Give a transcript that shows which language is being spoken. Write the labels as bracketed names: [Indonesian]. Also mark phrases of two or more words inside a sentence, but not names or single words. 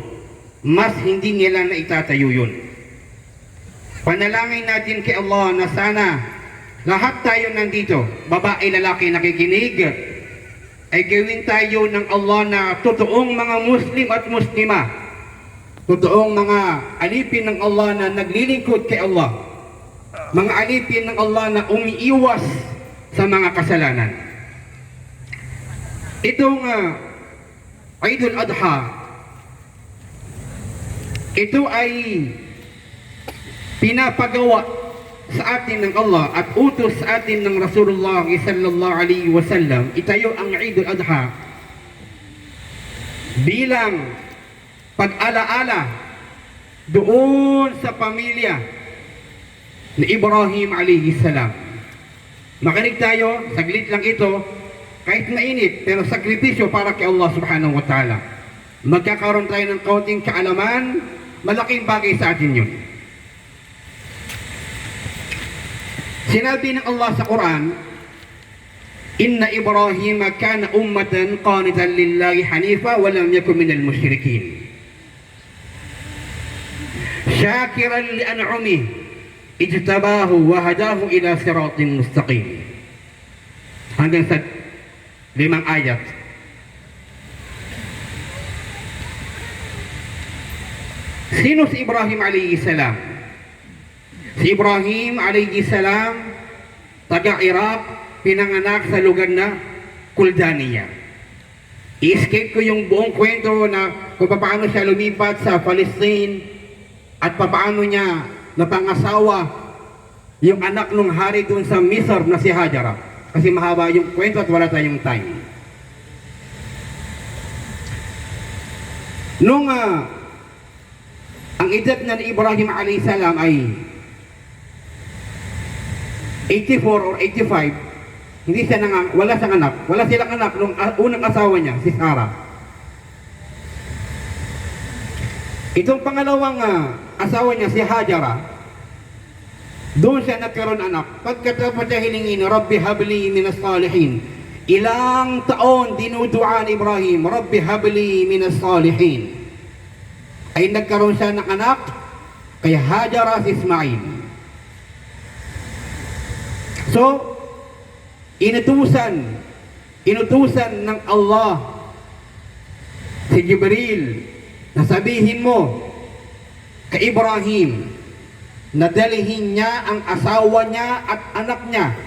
[Filipino] Mas hindi nila na itatayo yun. Panalangin natin kay Allah na sana lahat tayo nandito, babae, lalaki, nakikinig, ay gawin tayo ng Allah na totoong mga Muslim at Muslima, totoong mga alipin ng Allah na naglilingkod kay Allah, mga alipin ng Allah na umiiwas sa mga kasalanan. Itong Eidul Adha, ito ay pinapagawa sa atin ng Allah at utos sa atin ng Rasulullah [Arabic] صلى الله عليه وسلم. [Filipino] Itayo ang Eidul Adha bilang pag-alaala doon sa pamilya ni Ibrahim [Arabic] عليه السلام. [Filipino] Makinig tayo, saglit lang ito, kahit mainit, pero sakripisyo para kay [Arabic] الله سبحانه وتعالى. [Filipino] Magkakaroon tayo ng kaunting kaalaman, malaking bagay sa atin yun. Sinabi ng Allah sa Quran: [Arabic] إن إبراهيم كان أمة قانتا لله حنيفا ولم يكن من المشركين. شاكرا لأنعمه اجتباه وهداه إلى صراط مستقيم. [Filipino] Hanggang sa 5 ayat. Sino si Ibrahim [Arabic] عليه السلام? [Filipino] Si Ibrahim [Arabic] عليه السلام, [Filipino] taga-Iraq, pinanganak sa lugar na Kuldaniya. I-escape ko yung buong kwento na kung paano siya lumipat sa Palestine at paano niya napangasawa yung anak ng hari doon sa Misr na si Hajara. Kasi mahaba yung kwento at wala tayong time. Nung ang edad na ni Ibrahim [Arabic] عليه السلام [Filipino] ay 84 or 85, hindi siya wala siyang anak. Wala silang anak nung unang asawa niya, si Sarah. Itong pangalawang asawa niya, si Hajara, doon siya nagkaroon anak. Pagkatapos siya hilingin, [Arabic] رب هب لي من الصالحين. [Filipino] Ilang taon dinudua ni Ibrahim, [Arabic] رب هب لي من الصالحين. [Filipino] Ay nagkaroon siya ng anak kay Hajara si Ismail. So, inutusan ng Allah si Jibril na sabihin mo kay Ibrahim na dalihin niya ang asawa niya at anak niya.